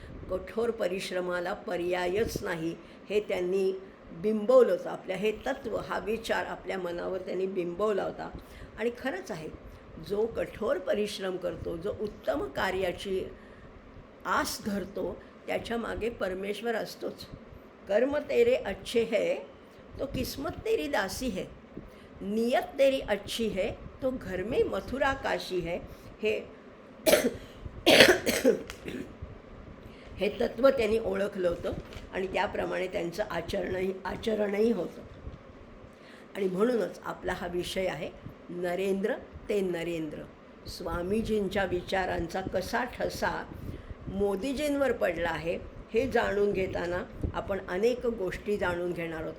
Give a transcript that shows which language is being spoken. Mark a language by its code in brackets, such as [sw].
[mr] कठोर परिश्रमाला पर्यायच नाही हे त्यांनी बिंबवलं होतं. आपल्या हे तत्त्व, हा विचार आपल्या मनावर त्यांनी बिंबवला होता. आणि खरंच आहे, जो कठोर परिश्रम करतो, जो उत्तम कार्याची आस धरतो, त्याच्या मागे परमेश्वर असतोच. [hi] कर्म तेरे अच्छे है तो किस्मत तेरी दासी है, नियत तेरी अच्छी है तो घर में मथुरा काशी है. [mr] हे तत्त्व त्यांनी ओळखलं होतं आणि त्याप्रमाणे त्यांचं आचरणही होतं. आणि म्हणूनच आपला हा विषय आहे, नरेंद्र ते नरेंद्र. स्वामीजींच्या विचारांचा कसा ठसा मोदीजींवर पडला आहे हे जाणून घेताना आपण अनेक गोष्टी जाणून घेणार आहोत.